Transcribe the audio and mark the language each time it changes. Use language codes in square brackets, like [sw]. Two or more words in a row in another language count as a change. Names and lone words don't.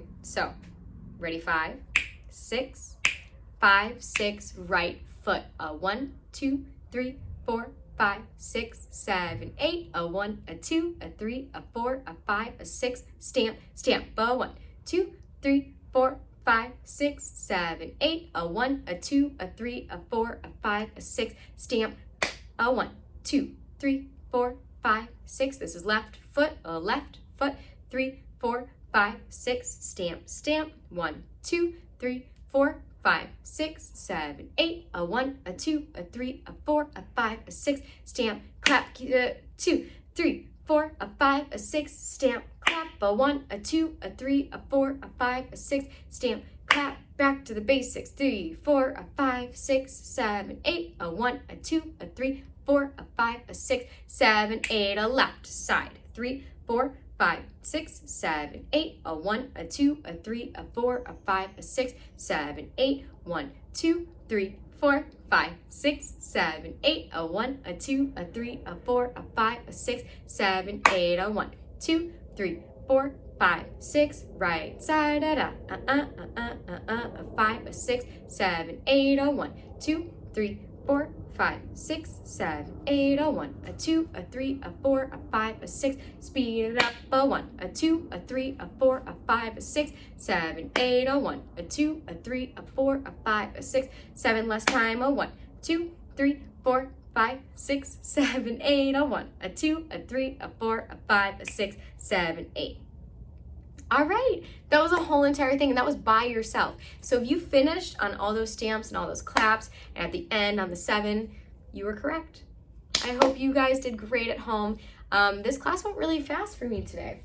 [en] So, ready, 5, 6, 5, 6, right foot. 1, 2, 3, 4, 5, 6, 7, 8. 1, 2, 3, 4, 5, 6. Stamp, stamp. 1, 2, 3, 4, 5, 6, 7, 8, a 1, a 2, a 3, a 4, a 5, a 6, stamp, a 1, 2, 3, 4, 5, 6. This is left foot, 3, 4, 5, 6, stamp, stamp, 1, 2, 3, 4, 5, 6, 7, 8, a 1, a 2, a 3, a 4, a 5, a 6, stamp, clap, 2, 3, 4, a 5, a 6, stamp, clap, a 1, a 2, a 3, a 4, a 5, a 6, stamp, clap, back to the basics, 3, 4, a 5, 6, 7, 8, a 1, a 2, a 3, 4, a 5, a 6, 7, 8, a left side, 3, 4, 5, 6, 7, 8, a 1, a 2, a 3, a 4, a 5, a 6, 7, 8, 1, 2, 3, 4, 5, 6, 7, 8, a 1, a 2, a 3, a 4, a 5, a 6, 7, 8, a 1, 2, 3, 4, 5, 6, right side, a 5, a 6, 7, 8, a 1, 2, 3, 4, 5, 6, 7, 8, a 1, a 2, a 3, a 4, a 5, a 6, speed it up, a 1, a 2, a 3, a 4, a 5, a 6, 7, 8, a 1, a 2, a 3, a 4, a 5, a 6, 7, last time, a 1, 2, 3, 4, 5, 6, 7, 8, a 1, a 2, a 3, a 4, a 5, a 6, 7, 8. All right, that was a whole entire thing, and that was by yourself. So if you finished on all those stamps and all those claps, and at the end on the 7, you were correct. I hope you guys did great at home. This class went really fast for me today.